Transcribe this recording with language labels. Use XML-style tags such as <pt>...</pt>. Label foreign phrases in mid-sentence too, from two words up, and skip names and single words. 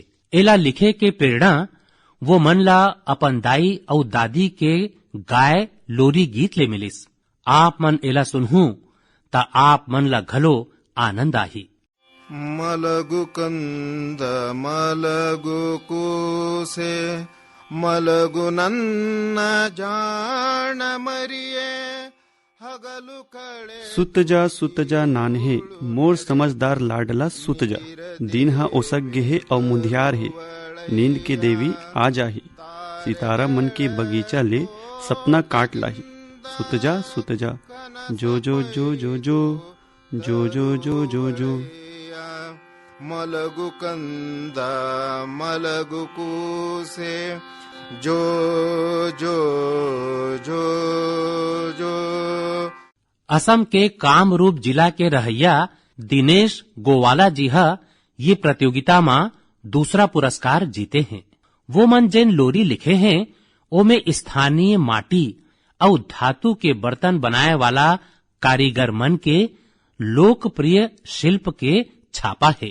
<hne>एला लिखे के प्रेरणा वो मन ला अपन दाई और दादी के गाय लोरी गीत ले मिलिस। आप मन एला सुनहू ता आप मन ला घलो आनंद आही।</hne> <kn>ಮಲಗು ಕಂದ ಮಲಗು ಕೂಸೆ ಮಲಗು ನನ್ನ ಜಾಣ ಮರಿಯೆ ಹಗಲು ಖಡೆ।</kn> <hne>सुत जा नान्हे मोर समझदार लाडला सुत जा। दिन हा ओसक गे और मुंधियार है, नींद के देवी आ जाही। सितारा मन के बगीचा ले सपना काट लाही। सुत जा जो जो जो जो जो जो जो जो जो जो।</hne> <kn>ಮಲಗು ಕಂದಾ ಮಲಗು ಕೂಸೆ ಜೋ ಜೋ ಜೋ ಜೋ।</kn> <hne>असम के कामरूप जिला के रहैया दिनेश गोवाला जी हा ये प्रतियोगिता में दूसरा पुरस्कार जीते हैं। वो मन जिन लोरी लिखे हैं ओमे स्थानीय माटी और धातु के बर्तन बनाए वाला कारीगर मन के लोकप्रिय शिल्प के छापा है।</hne>